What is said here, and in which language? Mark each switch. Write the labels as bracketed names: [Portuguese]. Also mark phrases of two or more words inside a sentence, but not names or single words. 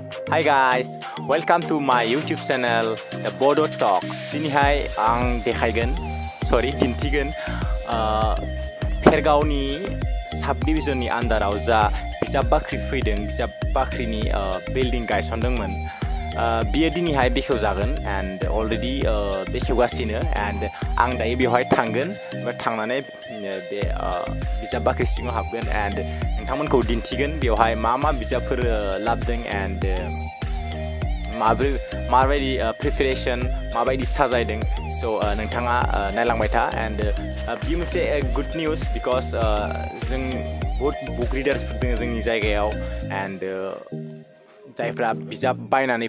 [English] Hi guys, welcome to my YouTube channel The Bodo Talks. [Bodo] दिनैहाय आं दिन्थिगोन Bhergaonनि subdivisionनि underaव जा बिजाब बाख्रि फैदों बिजाब बाख्रिनि बिल्डिं गायसनदोंमोन बियो दिनैहाय बेखेवजागोन [English] and already [Bodo] बेखेवगासिनो and आं दायो बेवहाय थांगोन थांनानै बे बिजाब बाख्रि सिङाव हाबगोन and नोंथांमोनखौ दिन्थिगोन बेवहाय मा बिजाबफोर लाबोदों and माबायदि प्रिपेरेसन माबायदि साजायदों so नोंथाङा नायलांबाय था and बियो मोनसे [English] good news because [Bodo] जों बहुत [English] book readersफोर [Bodo] दङ जोंनि जायगायाव and जायफ्रा बिजाब बायनानै